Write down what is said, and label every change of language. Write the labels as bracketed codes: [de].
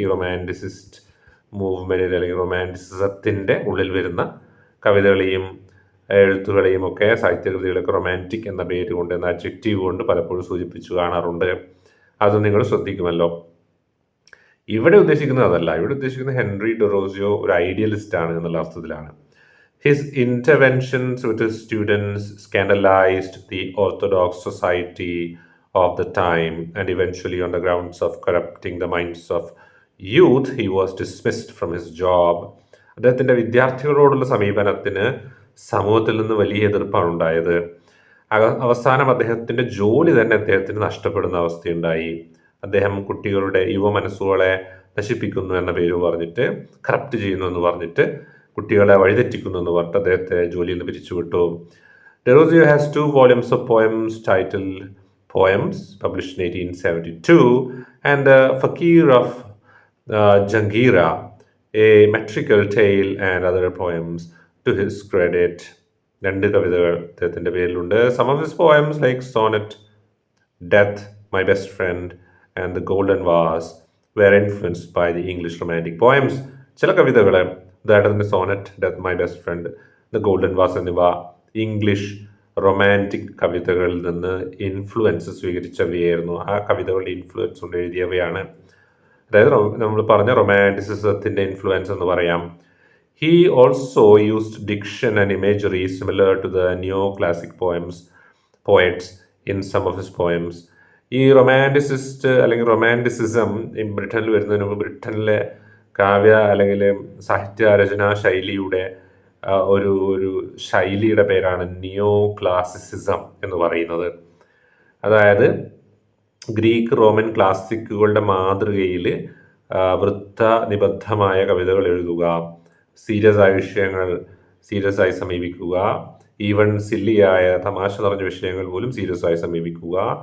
[ml] ഈ റൊമാൻറ്റിസിസ്റ്റ് മൂവ്മെൻറ്റിൽ അല്ലെങ്കിൽ റൊമാൻറ്റിസിസത്തിൻ്റെ ഉള്ളിൽ വരുന്ന കവിതകളെയും എഴുത്തുകളെയും ഒക്കെ, സാഹിത്യകൃതികളൊക്കെ റൊമാൻറ്റിക് എന്ന പേര് കൊണ്ട്, എന്ന അഡ്ജക്റ്റീവ് കൊണ്ട് പലപ്പോഴും സൂചിപ്പിച്ചു കാണാറുണ്ട്. അത് നിങ്ങൾ ശ്രദ്ധിക്കുമല്ലോ. ഇവിടെ ഉദ്ദേശിക്കുന്നത് അതല്ല. ഇവിടെ ഉദ്ദേശിക്കുന്നത് ഹെൻറി ഡെറോസിയോ ഒരു ഐഡിയലിസ്റ്റ് ആണ് എന്നുള്ള അർത്ഥത്തിലാണ്. [en] His interventions with his students scandalized the orthodox society of the time, and eventually, on the grounds of corrupting the minds of youth, he was dismissed from his job. [ml] അദ്ദേഹത്തിൻ്റെ വിദ്യാർത്ഥികളോടുള്ള സമീപനത്തിന് സമൂഹത്തിൽ നിന്ന് വലിയ എതിർപ്പാണ് ഉണ്ടായത്. അവസാനം അദ്ദേഹത്തിൻ്റെ ജോലി തന്നെ അദ്ദേഹത്തിന് നഷ്ടപ്പെടുന്ന അവസ്ഥയുണ്ടായി. അദ്ദേഹം കുട്ടികളുടെ യുവ മനസ്സുകളെ നശിപ്പിക്കുന്നു എന്ന പേര് പറഞ്ഞിട്ട്, കറപ്റ്റ് ചെയ്യുന്നു എന്ന് പറഞ്ഞിട്ട്, കുട്ടികളെ വഴിതെറ്റിക്കുന്നു എന്ന് പറഞ്ഞിട്ട് അദ്ദേഹത്തെ ജോലിയിൽ നിന്ന് പിരിച്ചുവിട്ടു. [en] Derozio has 2 volumes of poems titled Poems, published in 1872, and The Fakir of Jangira, a metrical tale and other poems to his credit. [ml] 2 കവിതകൾ അദ്ദേഹത്തിൻ്റെ പേരിലുണ്ട്. [en] Some of his poems like Sonnet, Death, My Best Friend, and The Golden Vase were influenced by the English romantic poems. [ml] ചില കവിതകൾ, ഉദാഹരണത്തിന് Sonet, death, my best friend, the golden was എന്നിവ English romantic കവിതകളിൽ നിന്ന് influence സ്വീകരിച്ചവയായിരുന്നു. ആ കവിതകളുടെ influence കൊണ്ട് എഴുതിയവയാണ്. അതായത് നമ്മൾ പറഞ്ഞ റൊമാൻറ്റിസിസത്തിൻ്റെ ഇൻഫ്ലുവൻസ് എന്ന് പറയാം. [en] He also used diction and imagery similar to the neoclassic poets in some of his poems. [ml] ഈ റൊമാൻറ്റിസിസ്റ്റ് അല്ലെങ്കിൽ റൊമാൻറ്റിസിസം ഈ ബ്രിട്ടനിൽ വരുന്നതിന് മുമ്പ് ബ്രിട്ടനിലെ കാവ്യ അല്ലെങ്കിൽ സാഹിത്യ രചനാ ശൈലിയുടെ ഒരു ശൈലിയുടെ പേരാണ് നിയോ ക്ലാസിസിസം എന്ന് പറയുന്നത്. അതായത് ഗ്രീക്ക് റോമൻ ക്ലാസിക്കുകളുടെ മാതൃകയിൽ വൃത്ത നിബദ്ധമായ കവിതകൾ എഴുതുക, സീരിയസ് ആയ വിഷയങ്ങൾ സീരിയസ് ആയി സമീപിക്കുക, ഈവൻ സില്ലിയായ തമാശ നിറഞ്ഞ വിഷയങ്ങൾ പോലും സീരിയസ് ആയി സമീപിക്കുക,